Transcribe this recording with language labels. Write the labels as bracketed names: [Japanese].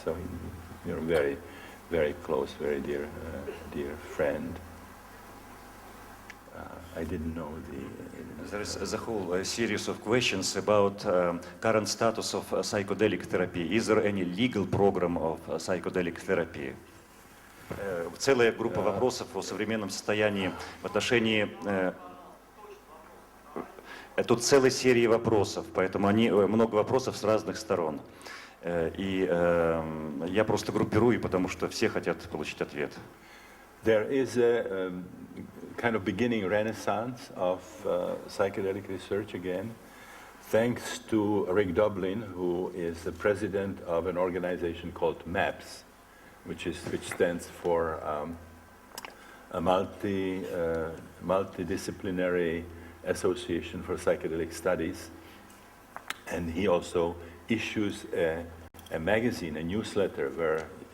[English] So very, very close, very dear friend. I didn't know There is a whole series of questions about current status of psychedelic therapy. Is there any legal program of psychedelic therapy? [Russian] целая группа вопросов о современном состоянии в отношении... Тут целая серия вопросов, поэтому много вопросов с разных сторон. И я просто группирую, потому что все хотят получить ответ. [English] There is a kind of beginning renaissance of psychedelic research again, thanks to Rick Doblin, who is the president of an organization called MAPS, which stands for a multidisciplinary association for psychedelic studies, and he also issues a magazine, a newsletter, where